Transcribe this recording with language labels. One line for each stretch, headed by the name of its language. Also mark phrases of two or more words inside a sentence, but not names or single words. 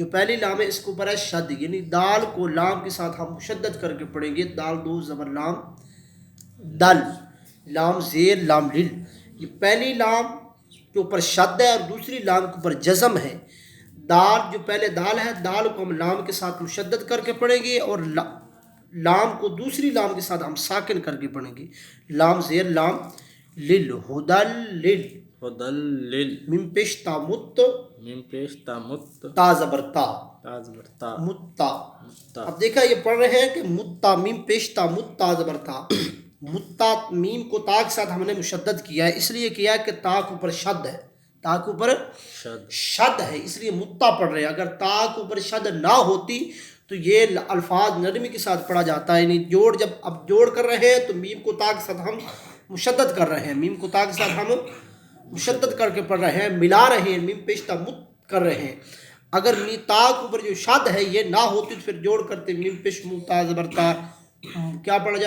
Urdu: پہلی لام ہے اس کے اوپر ہے شد، یعنی دال کو لام کے ساتھ ہم مشدد کر کے پڑھیں گے، دال دو زبر لام دل، لام زیر لام لل، یہ پہلی لام کے اوپر شد ہے اور دوسری لام کے اوپر جزم ہے، دال جو پہلے دال ہے دال کو ہم لام کے ساتھ مشدد کر کے پڑھیں گے اور لام کو دوسری لام کے ساتھ ہم ساکن کر کے پڑھیں گے، لام زیر لام لل، ہدل لل، ہدی لل، میم پیش تا مت، میم پیش تا مت، تا زبر تا، تا زبر تا، متا۔ متا، اب دیکھا یہ پڑھ رہے ہیں کہ متا میم پیش تا متا زبر تا، متا میم کو تا کے ساتھ ہم نے مشدد کیا ہے، اس لیے کیا ہے کہ تا کے اوپر شد ہے، تا کے اوپر شد، شد ہے اس لیے متا پڑھ رہے ہیں، اگر تا کے اوپر شد نہ ہوتی تو یہ الفاظ نرمی کے ساتھ پڑھا جاتا ہے، یعنی اب جوڑ کر رہے ہیں تو میم کو تا کے ساتھ ہم مشدد کر رہے ہیں، میم کو تا کے ساتھ ہم مشدد کر کے پڑھ رہے ہیں، ملا رہے ہیں، میم پیش تا مت کر رہے ہیں، اگر تا کے اوپر جو شد ہے یہ نہ ہوتی تو پھر جوڑ کرتے میم پیش متا زبر تا، کیا پڑھا جاتا؟